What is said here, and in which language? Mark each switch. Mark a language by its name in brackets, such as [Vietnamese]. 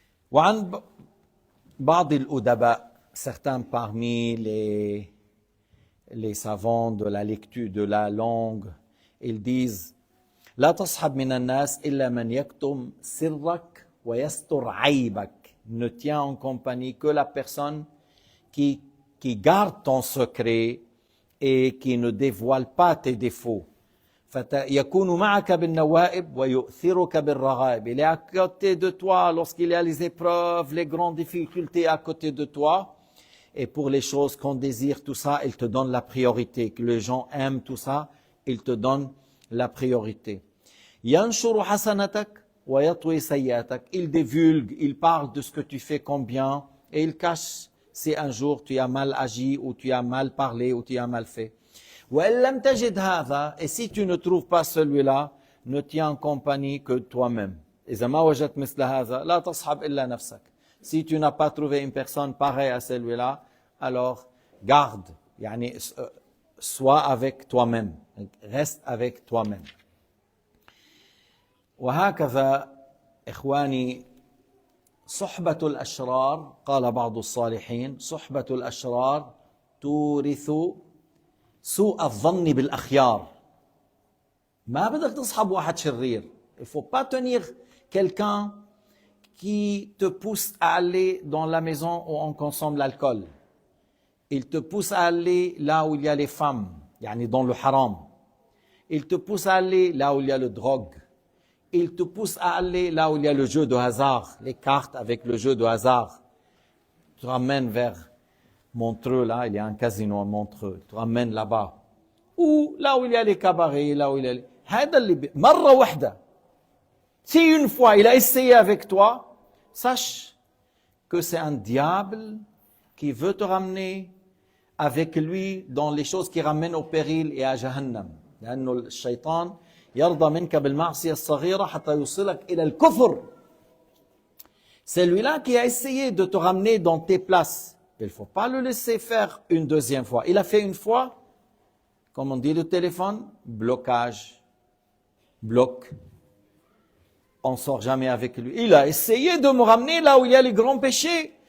[Arabic] وعن بعض الأدباء [French] certains parmi les savants de la lecture de la langue ils disent [Arabic] لا تصحب من الناس إلا من يكتم سرك ويستر عيبك [French] ne tiens en compagnie que la personne qui garde ton secret et qui ne dévoile pas tes défauts [Arabic] يكون معك بالنوائب ويؤثرك بالرغائب. [French] Il est à côté de toi lorsqu'il y a les épreuves, les grandes difficultés à côté de toi. Et pour les choses qu'on désire, tout ça, il te donne la priorité. Que les gens aiment tout ça, il te donne la priorité. [Arabic] ينشر حسنتك ويطوي سيئاتك. [French] Il divulgue, il parle de ce que tu fais comme bien et il cache si un jour tu as mal agi ou tu as mal parlé ou tu as mal fait. [Arabic] وإن لم تجد هذا [French] et si tu ne trouves pas celui-là ne tiens en compagnie que toi-même. [Arabic] إذا ما وجدت مثل هذا لا تصحب إلا نفسك. [French] Si tu n'as pas trouvé une personne pareille à celui-là alors garde يعني sois avec toi-même reste avec toi-même. [Arabic] وهكذا إخواني صحبة الأشرار قال بعض الصالحين صحبة الأشرار تورث سوء الظن بالأخيار. ما بدك تصحب واحد شرير. [French] Il ne faut pas tenir quelqu'un qui te pousse à aller dans la maison où on consomme l'alcool. Il te pousse à aller là où il y a les femmes, يعني dans le haram. Il te pousse à aller là où il y a le drogue. Il te pousse à aller là où il y a le jeu de hasard, les cartes avec le jeu de hasard. Tu ramènes vers Montreux, là, il y a un casino à Montreux. Tu ramènes là-bas. Ou là où il y a les cabarets, là où il y a les... [Arabic] هذا اللي مرة واحدة. [French] Si une fois il a essayé avec toi, sache que c'est un diable qui veut te ramener avec lui dans les choses qui ramènent au péril et à Jahannam. [Arabic] لأنه الشيطان يرضى منك بالمعصية الصغيرة حتى يوصلك إلى الكفر. [French] C'est lui-là qui a essayé de te ramener dans tes places. Il ne faut pas le laisser faire une deuxième fois. Il a fait une fois, comme on dit le téléphone, blocage, bloc. On ne sort jamais avec lui. Il a essayé de me ramener là où il y a les grands péchés.